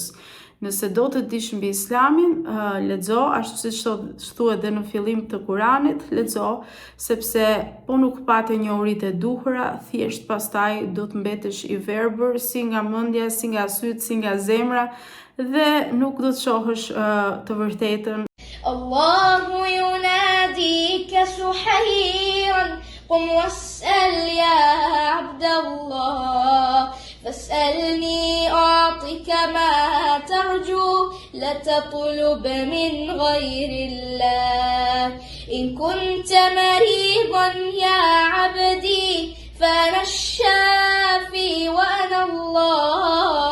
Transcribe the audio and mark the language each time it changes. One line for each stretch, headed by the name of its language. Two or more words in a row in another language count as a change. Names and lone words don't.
Albanian: Nëse do të dish mbi Islamin, lexo, ashtu siç thuhet edhe në fillim të Kuranit, lexo, sepse po nuk patë njohuritë e duhura, thjesht pastaj do të mbetesh i verbër, si nga mendja, si nga syt, si nga zemra, dhe nuk do të shohësh të vërtetën.
Arabic: الله يناديك سحرا قم واسأل يا عبد الله فاسألني أعطك ما ترجو لا تطلب من غير الله إن كنت مريضا يا عبدي فأنا الشافي وأنا الله.